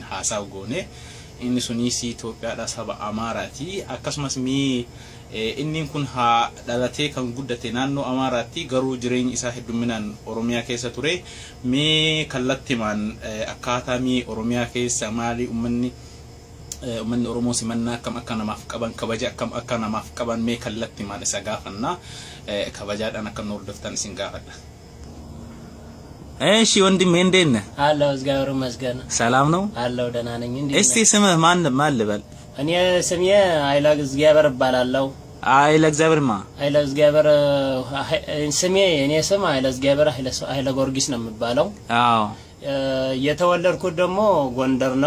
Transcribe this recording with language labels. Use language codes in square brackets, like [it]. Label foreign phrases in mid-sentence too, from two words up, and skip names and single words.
[om] haasaa goone inni sunis Itoophiyaadha saba Amaaraati akkasumas inni kun haa dhalatee kan guddate naannoo Amaaraatti garuu jireenyi isaa hedduminaan Oromiyaa keessa ture kallattimaan akkaataa Oromiyaa keessa maali ummanni Oromoo simannaa akkam akka namaaf qaban kabaja akkam akka namaaf qaban kallattimaan isa gaafanna kabajaadhaan akka hordoftan isin gaafadha. [am] እሺ ወንድሜ እንዴት ነህ? አለሁ እግዚአብሔር ይመስገን። ሰላም ነው? አለሁ ደህና ነኝ። እስቲ ስምህ ማን ልበል? እኔ ስሜ ኃይለ እግዚአብሔር እባላለሁ። ኃይለ እግዚአብሔር ኃይለ እግዚአብሔር ስሜ እኔ ስም ኃይለ እግዚአብሔር ኃይለ ጊዮርጊስ ነው የምባለው። አዎ የተወለድኩት ደግሞ ጎንደር ነው።